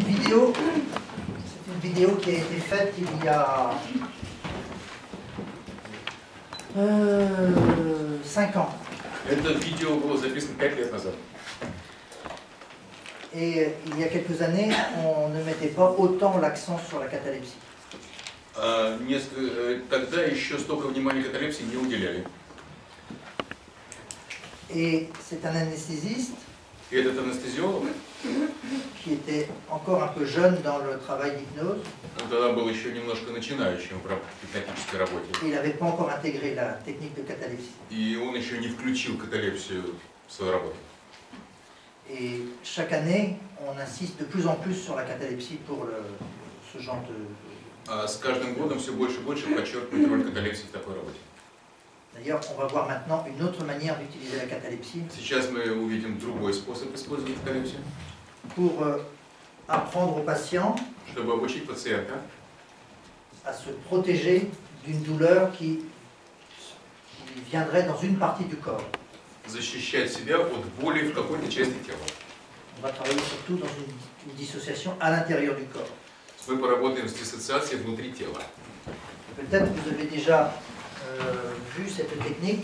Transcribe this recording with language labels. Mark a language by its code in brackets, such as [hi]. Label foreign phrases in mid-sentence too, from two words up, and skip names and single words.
[fr] c'est une vidéo qui a été faite il y a 5 ans. [ru] Это видео было записано 5 лет назад. [fr] Et il y a quelques années, on ne mettait pas autant l'accent sur la catalepsie. [ru] Тогда еще столько внимания каталепсии не уделяли. [fr] Et c'est un anesthésiste [ru] И этот анестезиолог, [fr] qui était encore un peu jeune dans le travail d'hypnose. [ru] он тогда был еще немножко начинающим в гипнотической работе. [fr] Il n'avait pas encore intégré la technique de catalepsie. [ru] И он еще не включил каталепсию в свою работу. [fr] Et chaque année, on insiste de plus en plus sur la catalepsie pour ce genre de... [ru] А с каждым годом все больше и больше подчеркивает роль каталепсии в такой работе. [fr] D'ailleurs, on va voir maintenant une autre manière d'utiliser la catalepsie. [ru] Сейчас мы увидим другой способ использовать каталепсию. [fr] Pour apprendre aux patients [ru] Чтобы обучить пациента [fr] à se protéger d'une douleur qui viendrait dans une partie du corps. [ru] защищать себя от боли в какой-то части тела. [fr] On va travailler surtout dans une dissociation à l'intérieur du corps. [ru] Мы поработаем с диссоциацией внутри тела. [fr] Peut-être que vous avez déjà vu cette technique.